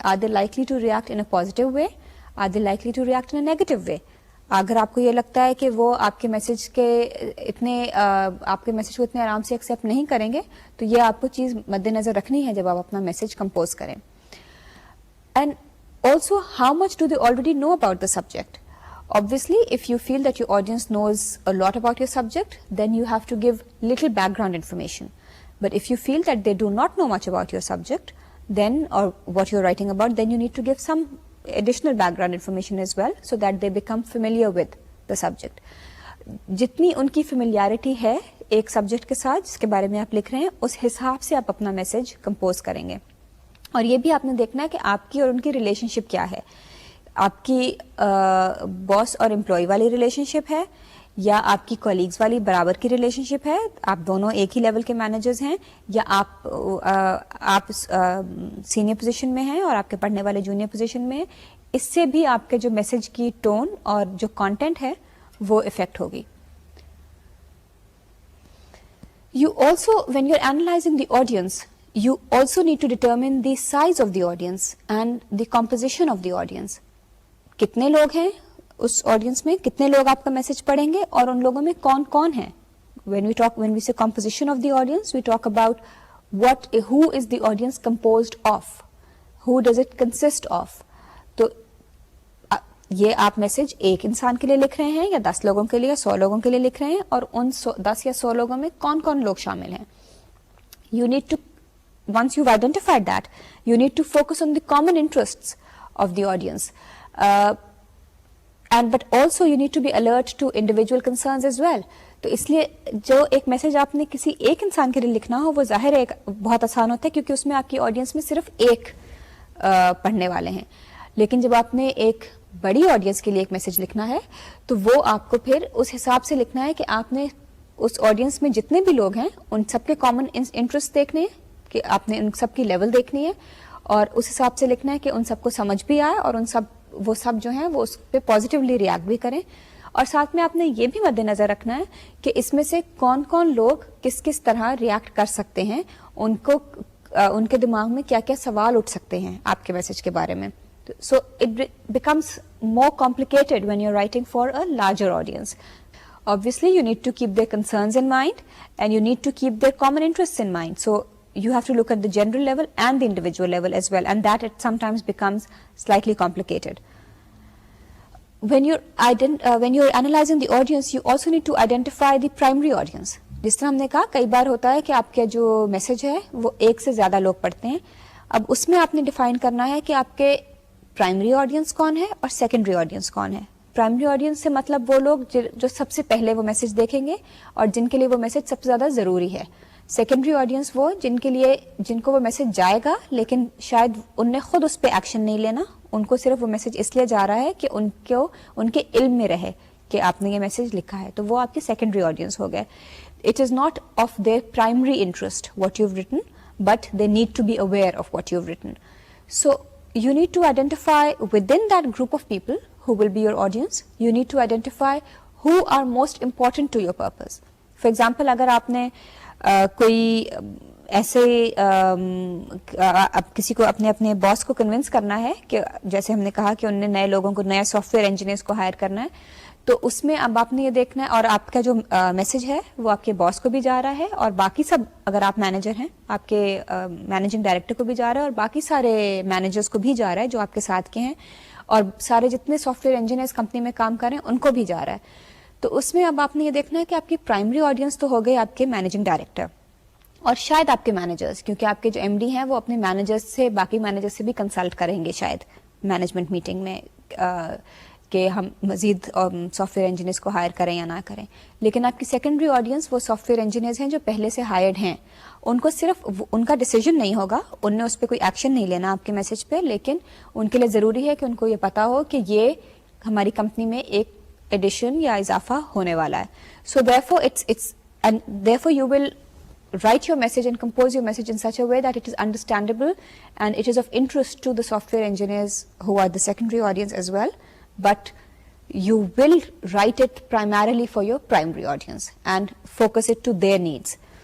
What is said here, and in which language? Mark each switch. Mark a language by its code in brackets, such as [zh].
[en] Are they likely to react in a positive way, are they likely to react in a negative way. [ur] اگر آپ کو یہ لگتا ہے کہ وہ آپ کے میسج کو اتنے آرام سے ایکسیپٹ نہیں کریں گے, تو یہ آپ کو چیز مد نظر رکھنی ہے جب آپ اپنا میسج کمپوز کریں. [en] And also how much do they already know about the subject. Obviously, if you feel that your audience knows a lot about your subject, then you have to give little background information. But if you feel that they do not know much about your subject, then, or what you're writing about, then you need to give some additional background information as well, so that they become familiar with the subject. [ur] جتنی ان کی فیملیارٹی ہے ایک subject کے ساتھ جس کے بارے میں آپ لکھ رہے ہیں, اس حساب سے آپ اپنا میسج کمپوز کریں گے. اور یہ بھی آپ نے دیکھنا ہے کہ آپ کی اور ان کی ریلیشن شپ کیا ہے. آپ کی باس اور امپلائی والی ریلیشن شپ ہے, یا آپ کی کولیگز والی برابر کی ریلیشن شپ ہے, آپ دونوں ایک ہی لیول کے مینیجرز ہیں, یا آپ سینئر پوزیشن میں ہیں اور آپ کے پڑھنے والے جونیئر پوزیشن میں ہیں. اس سے بھی آپ کے جو میسج کی ٹون اور جو کانٹینٹ ہے وہ افیکٹ ہوگی. [en] You also, when you're analyzing the audience, you also need to determine the size of the audience and the composition of the audience. [ur] کتنے لوگ ہیں اس آڈینس میں, کتنے لوگ آپ کا میسج پڑھیں گے, اور ان لوگوں میں کون کون ہیں. [en] when we say composition of the audience, we talk about who is the audience composed of, who does it consist of. [ur] تو یہ آپ میسج ایک انسان کے لیے لکھ رہے ہیں, یا 10 لوگوں کے لیے, یا 100 لوگوں کے لیے لکھ رہے ہیں, اور ان 10 یا 100 لوگوں میں کون کون لوگ شامل ہیں. [en] You need to, once you've identified that, you need to focus on the common interests of the audience. But also you need to be alert to individual concerns as well. [ur] تو اس لیے جو ایک میسج آپ نے کسی ایک انسان کے لیے لکھنا ہو وہ ظاہر ہے بہت آسان ہوتا ہے, کیونکہ اس میں آپ کی آڈینس میں صرف ایک پڑھنے والے ہیں. لیکن جب آپ نے ایک بڑی آڈینس کے لیے ایک میسج لکھنا ہے تو وہ آپ کو پھر اس حساب سے لکھنا ہے کہ آپ نے اس آڈینس میں جتنے بھی لوگ ہیں ان سب کے کامن انٹرسٹ دیکھنے ہیں, کہ آپ نے ان سب کی لیول دیکھنی ہے, اور اس حساب سے لکھنا ہے کہ ان سب کو سمجھ بھی آئے, اور وہ سب جو ہیں وہ اس پہ پازیٹیولی ریئیکٹ بھی کریں. اور ساتھ میں آپ نے یہ بھی مد نظر رکھنا ہے کہ اس میں سے کون کون لوگ کس کس طرح ریئیکٹ کر سکتے ہیں, ان کے دماغ میں کیا کیا سوال اٹھ سکتے ہیں آپ کے میسج کے بارے میں. [en] So it becomes more complicated when you're writing for a larger audience. Obviously, you need to keep their concerns in mind, and you need to keep their common interests in mind. So you have to look at the general level and the individual level as well, and that it sometimes becomes slightly complicated. When you're analyzing the audience, you also need to identify the primary audience. [ur] جس طرح ہم نے کہا کئی بار ہوتا ہے کہ آپ کا جو میسج ہے وہ ایک سے زیادہ لوگ پڑھتے ہیں. اب اس میں آپ نے ڈیفائن کرنا ہے کہ آپ کے پرائمری آڈینس کون ہے اور سیکنڈری آڈینس کون ہے. پرائمری آڈینس سے مطلب وہ لوگ جو سب سے پہلے وہ میسج دیکھیں گے اور جن کے لیے وہ میسج سب سے زیادہ ضروری ہے. سیکنڈری آڈینس وہ جن کو وہ میسج جائے گا لیکن شاید ان نے خود اس پہ ایکشن نہیں لینا, ان کو صرف وہ میسج اس لیے جا رہا ہے کہ ان کے علم میں رہے کہ آپ نے یہ میسج لکھا ہے, تو وہ آپ کی سیکنڈری آڈینس ہو گئے. [en] It is not of their primary interest what you have written, but they need to be aware of what you have written. So you need to identify within that group of people who will be your audience, you need to identify who are most important to your purpose. For example, [ur] اگر آپ نے کوئی ایسے اب کسی کو اپنے باس کو کنونس کرنا ہے کہ جیسے ہم نے کہا کہ انہوں نے نئے لوگوں کو, نئے سافٹ ویئر انجینئرس کو ہائر کرنا ہے, تو اس میں اب آپ نے یہ دیکھنا ہے, اور آپ کا جو میسج ہے وہ آپ کے باس کو بھی جا رہا ہے, اور باقی سب, اگر آپ مینیجر ہیں آپ کے مینیجنگ ڈائریکٹر کو بھی جا رہا ہے, اور باقی سارے مینیجرس کو بھی جا رہا ہے جو آپ کے ساتھ کے ہیں, اور سارے جتنے سافٹ ویئر انجینئرز کمپنی میں کام کر رہے ہیں ان کو بھی جا رہا ہے. تو اس میں اب آپ نے یہ دیکھنا ہے کہ آپ کی پرائمری آڈینس تو ہو گئی آپ کے مینیجنگ ڈائریکٹر اور شاید آپ کے مینیجرز, کیونکہ آپ کے جو ایم ڈی ہیں وہ اپنے مینیجر سے, باقی مینیجر سے بھی کنسلٹ کریں گے شاید مینجمنٹ میٹنگ میں کہ ہم مزید سافٹ ویئر انجینئرس کو ہائر کریں یا نہ کریں. لیکن آپ کی سیکنڈری آڈینس وہ سافٹ ویئر انجینئرز ہیں جو پہلے سے ہائرڈ ہیں. ان کو صرف ان کا ڈیسیجن نہیں ہوگا, ان نے اس پہ کوئی ایکشن نہیں لینا آپ کے میسج پہ, لیکن ان کے لیے ضروری ہے کہ ان کو یہ پتا ہو کہ یہ ہماری کمپنی میں ایک ایڈیشن یا اضافہ ہونے والا ہے. [en] So therefore you will write your message and compose your message in such a way that it is understandable and it is of interest to the software engineers who are the secondary audience as well, but you will write it primarily for your primary audience and focus it to their needs.